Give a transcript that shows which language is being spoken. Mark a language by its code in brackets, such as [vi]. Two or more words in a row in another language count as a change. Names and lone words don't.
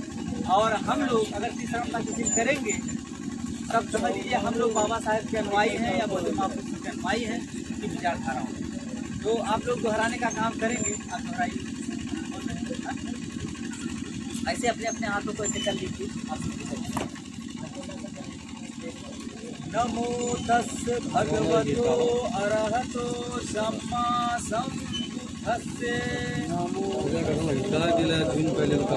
[hi] और हम लोग अगर तीसरा पंचशील करेंगे तब समझ लीजिए हम लोग बाबा साहेब के अनुयायी हैं या बहुजन महापुरुषों के अनुयायी हैं की विचारधारा हो। तो आप लोग दोहराने का काम करेंगे, आप दोहराइए ऐसे अपने अपने हाथों को ऐसे कर लीजिए। [pi] नमो तस् भगवतो अरहतो सम्मा सम्बुद्धस्से। [hi] दिन पहले